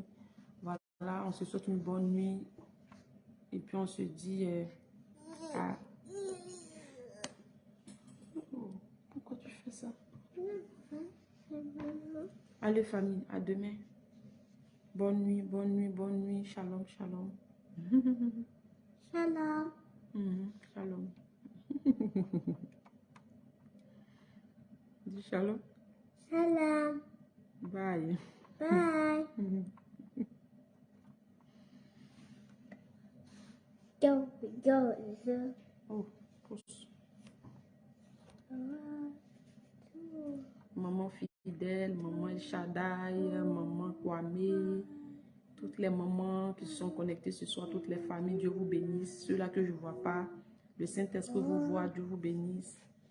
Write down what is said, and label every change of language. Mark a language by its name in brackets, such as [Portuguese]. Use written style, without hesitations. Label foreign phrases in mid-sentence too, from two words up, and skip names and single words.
[French] Voilà, on se souhaite une bonne nuit. Et puis on se dit à... Oh, pourquoi tu fais ça? Allez famille, à demain. Bonne nuit, bonne nuit, bonne nuit. [Hebrew] Shalom, shalom. Shalom. Shalom. Dis shalom. Shalom. [English] Bye. Bye. Go, go, go. [French] Oh, pousse. Maman fidèle, maman El Shaddai, maman Kwame, toutes les mamans qui se sont connectées ce soir, toutes les familles, Dieu vous bénisse. Ceux-là que je ne vois pas, le Saint-Esprit vous voit, Dieu vous bénisse.